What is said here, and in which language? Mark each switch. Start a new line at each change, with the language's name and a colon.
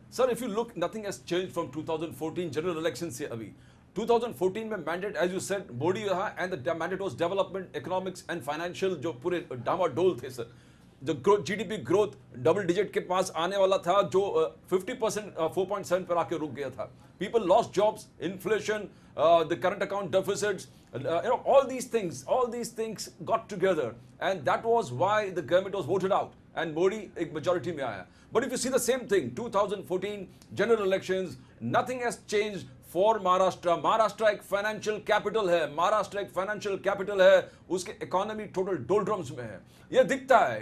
English: sir, if you look, nothing has changed from 2014 general elections से अभी 2014 में mandate, as you said, Modi रहा, and the mandate was development, economics and financial,
Hindi: जो पूरे डामाडोल थे sir. जो growth, GDP growth double digit के पास आने वाला था, जो 50% 4.7 पर आके रुक गया था।
English: people lost jobs, inflation, the current account deficits, all these things got together, and that was why the government was voted out and Modi
Hindi: एक majority में आया।
English: But if you see the same thing, 2014 general elections, nothing has changed for Maharashtra.
Hindi: Maharashtra एक financial capital है, महाराष्ट्र एक financial capital है, उसके economy total doldrums में है, ये दिखता है।